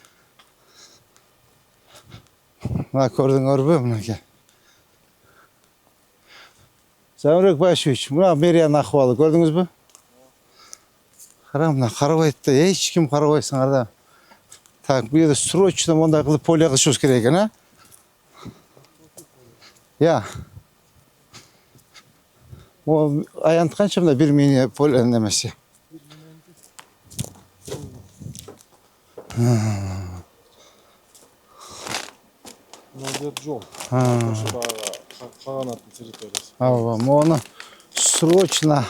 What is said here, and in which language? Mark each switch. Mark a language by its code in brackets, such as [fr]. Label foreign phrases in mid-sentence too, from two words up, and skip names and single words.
[ky] Мына көрдүңөрбү, мынакей. Замирбек Башевич, мына мэриянын акыбалы көрдүңүзбү? Кара, мына карабайт да, эч ким карабайсыңар да. Так, бу жерде срочно мондай кылып поле кылышыбыз керек экен, а? Я. О, аянт канча мында бир мини поле немеси? Мына жол. Ошо дагы каганаттын территориясы. Ооба, мону срочно.